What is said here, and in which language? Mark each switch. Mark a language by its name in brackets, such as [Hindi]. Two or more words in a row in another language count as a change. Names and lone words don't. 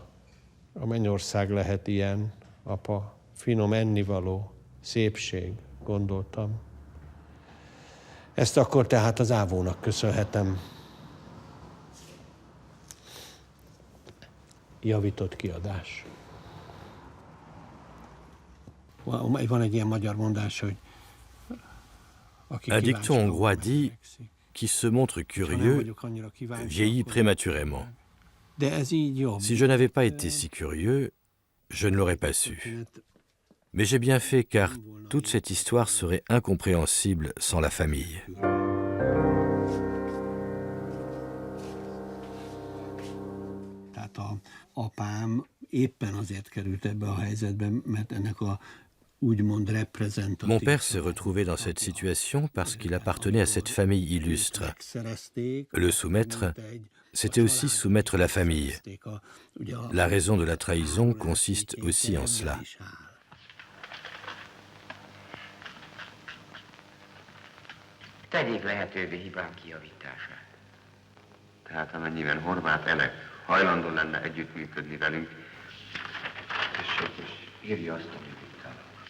[Hungarian] A mennyország lehet ilyen, apa, finom ennivaló, szépség, gondoltam. Ezt akkor tehát az ávónak köszönhetem. Javított kiadás. Van egy ilyen magyar mondás, hogy [French] un dicton hongrois dit « Qui se montre curieux vieillit prématurément ». Si je n'avais pas été si curieux, je ne l'aurais pas su. Mais j'ai bien fait car toute cette histoire serait incompréhensible sans la famille. [Hungarian] Apám éppen azért került ebbe a helyzetbe, mert ennek a [French] Mon père s'est retrouvé dans cette situation parce qu'il appartenait à cette famille illustre. Le soumettre, c'était aussi soumettre la famille. La raison de la trahison consiste aussi en cela. [Hungarian] Tegyék lehetővé hibám kijavítását. Tehát amennyiben Horváth Elek hajlandó lenne együttműködni velünk, tessék, és írja azt, amit itt áll.